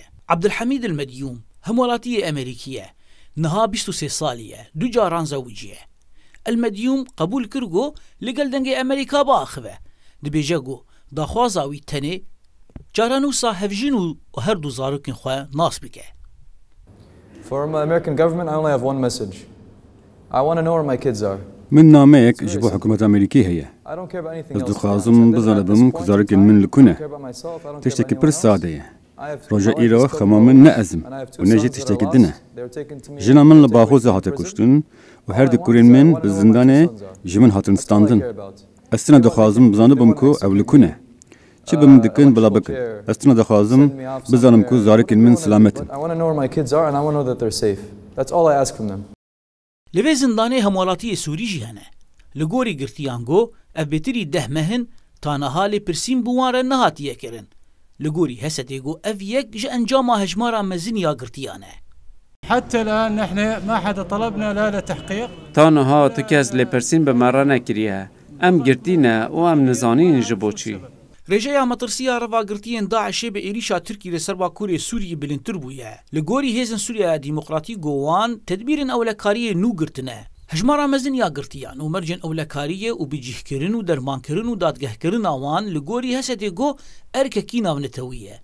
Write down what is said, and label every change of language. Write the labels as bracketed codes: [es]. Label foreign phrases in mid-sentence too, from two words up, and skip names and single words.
[ku] Abdulhamîd el-Medyûm Hemwelatiyê Amerîkî ye. Niha 23 salî ye. Du caran zewîc ye. El-Medyûm qebûl kir got li gel dengê Amerîka biaxive. Dibêje got daxwaza wî tenê caran wisa hevjîn û her du zarokên xwe nas bike. [en] For my American government, I only have one message. I want to know where my kids are. [ku] Min nameyek ji bo hikûmeta Amerîkî heye. Ez dixwazim bizanibim ku zarokên min li ku ne. Tiştekî pir sade ye. Roja îro xema min ne ezim û ne jî tiştekî din e. Jina min li Baxozê hate kuştin û her du kurên min bi zindanê ji min hatin standin. Ez tune dixwazim bizanibim ku ew li ku ne. Çi bi min dikin bila bikin. Ez tune dixwazim bizanim ku zarokên min silamet in. [en] I want to know where my kids are and I want to know that they're safe. That's all I ask from them. [ku] Li vê zindanê Hemwelatiyê Sûrî jî hene. Li gorî girtiyan got ev bêtirî 10 mehin ta niha lê pirsîn bi wan re nehatiye kirin. Li gorî Hesedê got ev yek ji encama hejmara mezin ya girtiyan e. [ar] حتى الآن نحن ما حدا طلبنا لا لتحقيق. [ku] ta niha tu kes lê pirsîn bi me re nekiriye. Em girtîne û em nizanîn ji bo çi. Rêjeya metirsiya reva girtiyên Daişê bi êrişa Tirkî li ser Bakurê Sûriyê bilindtir bûye. Li gorî hêzên Sûriya Dîmokratîk got wan tedbîrên ewlekariyê nû girtine. Hejmara mezin ya girtiyan û mercên ewlekariyê û bicîhkirin û dermankirin û dadgehkirina wan li gorî Hesedê got erkekî navnetewî ye.